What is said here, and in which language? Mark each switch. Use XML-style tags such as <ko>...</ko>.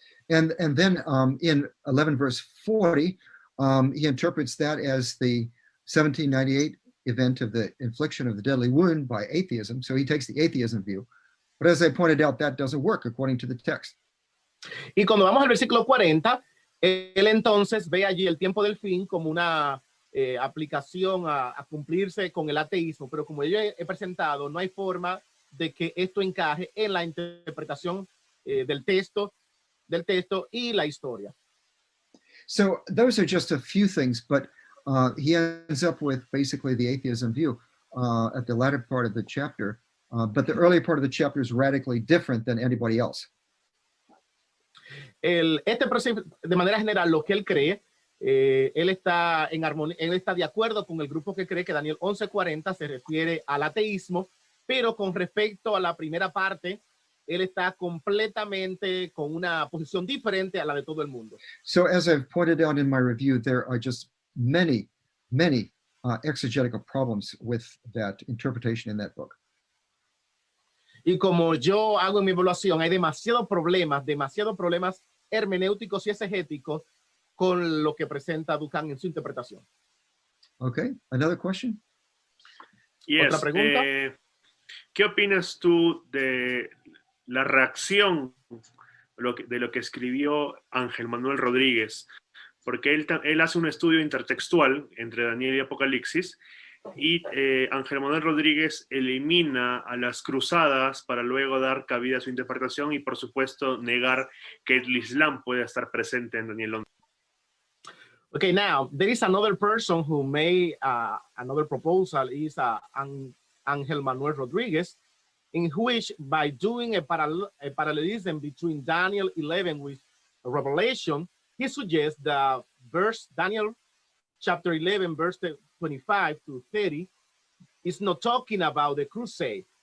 <en>And then in 11 verse 40, he interprets that as the 1798 event of the infliction of the deadly wound by atheism. So he takes the atheism view. But as I pointed out, that doesn't work according to the text.</en> <es>Y cuando vamos al versículo 40, él entonces ve allí el tiempo del fin como una aplicación a cumplirse con el ateísmo, pero como yo he presentado, no hay forma de que esto encaje en la interpretación del texto y la historia.</es> <en>So those are just a few things, but he ends up with basically the atheism view at the latter part of the chapter, but the early part of the chapter is radically different than anybody else.</en> <es>De manera general, lo que él cree, él está en armonía, él está de acuerdo con el grupo que cree que Daniel 11:40 se refiere al ateísmo, pero con respecto a la primera parte, él está completamente con una posición diferente a la de todo el mundo.</es> <en>So as I've pointed out in my review, there are just many exegetical problems with that interpretation in that book.</en> <es>Y como yo hago en mi evaluación, hay demasiados problemas hermenéuticos y exegéticos con lo que presenta Dukan en su interpretación.</es> <en>Okay, another question? Yes.</en> <es>¿Otra pregunta? ¿Qué opinas tú de la reacción de lo que escribió Ángel Manuel Rodríguez? Porque él hace un estudio intertextual entre Daniel y Apocalipsis, y Ángel Manuel Rodríguez elimina a las cruzadas para luego dar cabida a su interpretación y, por supuesto, negar que el Islam pueda estar presente en Daniel 11.</es> <en>Okay, now there is another person who made another proposal, is Ángel Manuel Rodríguez, in which by doing a parallelism between Daniel 11 with Revelation, he suggests that Daniel chapter 11, verse 25 to 30 is not talking about the crusade.</en>